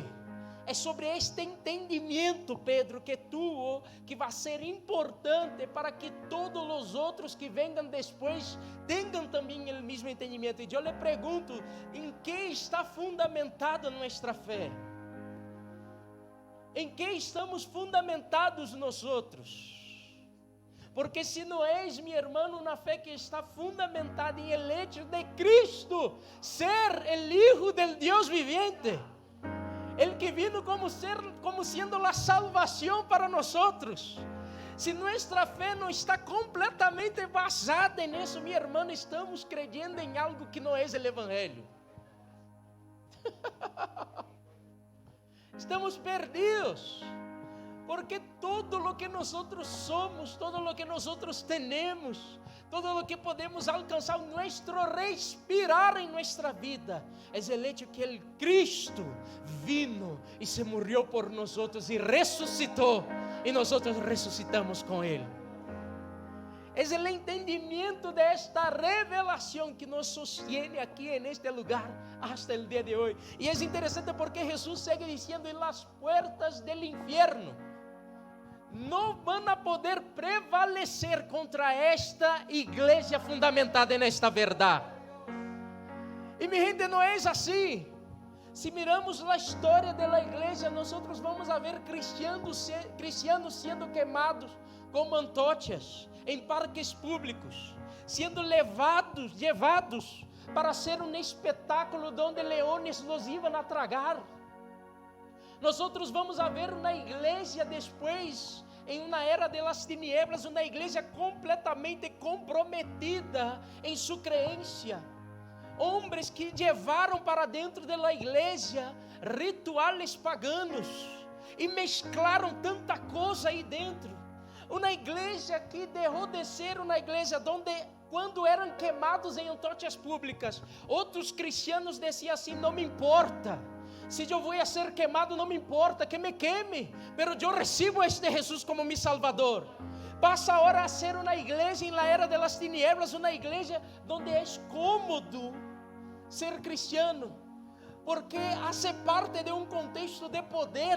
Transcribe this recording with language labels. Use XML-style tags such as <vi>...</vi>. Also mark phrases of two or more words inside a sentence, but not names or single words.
<pt>É sobre este entendimento, Pedro, que tuvo, que vai ser importante para que todos os outros que venham depois tenham também o mesmo entendimento. E eu lhe pergunto, em que está fundamentada nossa fé? Em que estamos fundamentados nós outros? Porque se não és, meu irmão, uma fé que está fundamentada em</pt> <es>el hecho</es> <pt>de Cristo ser o</pt> <es>Hijo del</es> <pt>Deus viviente, Ele que vino como sendo a salvação para nós. Se nossa fé não está completamente basada nisso, meu irmão, estamos crendo em algo que não é o Evangelho. Estamos perdidos, porque todo o que nós somos, todo o que nós temos, todo o que podemos alcançar, nosso respirar em nossa vida, é o hecho que o Cristo vino e se morreu por nós e ressuscitou, e nós ressuscitamos com Ele. É o entendimento desta revelação que nos sostiene aqui neste lugar hasta o dia de hoje. E é interessante porque Jesus segue dizendo: "E as</pt> <es>puertas del infierno</es> <pt>não vão poder prevalecer contra esta igreja fundamentada nesta verdade." E minha gente, não é assim. Se miramos a história da igreja, nós vamos a ver cristianos sendo queimados como antorchas em parques públicos, sendo levados para ser um espetáculo onde</pt> <es>leones los iban a tragar.</es> <pt>Nós vamos a ver uma igreja depois, em uma era de</pt> <es>las tinieblas,</es> <pt>uma igreja completamente comprometida em sua crença. Homens que levaram para dentro da igreja rituais paganos e mesclaram tanta coisa aí dentro. Uma igreja que deixou de ser uma igreja onde, quando eram queimados em antorchas públicas, outros cristianos diziam assim: "Não me importa,</pt> <es>Si yo voy a ser quemado, no me importa que me queme, pero yo recibo a este Jesús como mi Salvador. Pasa ahora a ser una iglesia en la era de las tinieblas, una iglesia donde es cómodo ser cristiano, porque hace parte de un contexto de poder.</es>